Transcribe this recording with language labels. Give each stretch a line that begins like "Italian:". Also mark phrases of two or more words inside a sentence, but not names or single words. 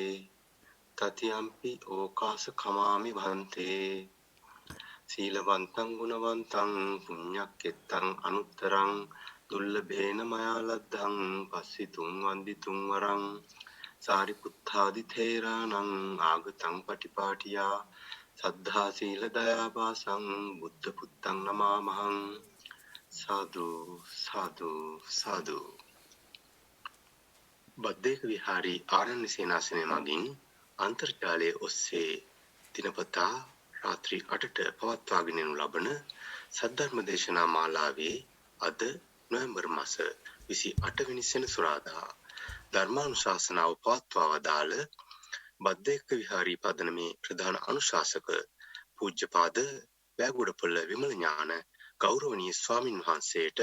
Pali: තතියම්පි ඕකාස කමාමි භන්තේ සීලවන්තං ගුණවන්තං පුඤ්ඤක්කෙත්තං අනුත්තරං දුල්ලභේන මයා ලද්දං පස්සිතුං වන්දිතුං වරං සාරිපුත්තාදි තේරාණං ආගතං පටිපාටියා සද්ධා සීල දයාපාසං බුද්ධ පුත්තං නමාමහං සාදු සාදු සාදු
Sinhala: බද්දේක විහාරී ආරණ්‍ය සේනාසනය මගින් අන්තර්ජාලයේ ඔස්සේ දිනපතා රාත්‍රී 8ට පවත්වාගෙන යනු ලබන සද්ධර්ම දේශනා මාලාවේ අද නොවැම්බර් මාස 28 වෙනි සෙනසුරාදා ධර්මානුශාසනාව පවත්වා වදාළ බද්දේක විහාරී පදනමේ ප්‍රධාන අනුශාසක පූජ්‍යපාද වැගුඩපොළ විමල ඥාන ගෞරවනීය ස්වාමින් වහන්සේට